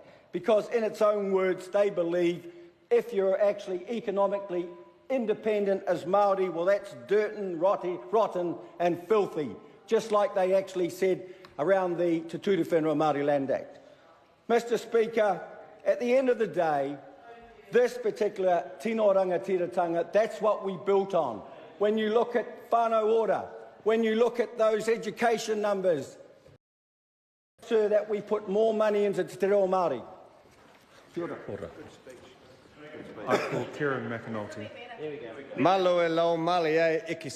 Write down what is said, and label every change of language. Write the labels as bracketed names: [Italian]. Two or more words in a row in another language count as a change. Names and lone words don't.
[English] Because in its own words, they believe if you're actually economically independent as Māori, well, that's dirty, rotten and filthy, just like they actually said around the Te Ture Whenua Māori Land Act. Mr. Speaker, at the end of the day, this particular [Māori] Tino Rangatiratanga, [English] that's what we built on. when you look at [Māori] whānau ora, [English] when you look at those education numbers, sir, that we put more money into Te Reo Māori. [Māori] Kia ora. [English] I call Kieran McAnulty. [Tongan] Malo e lau male e iki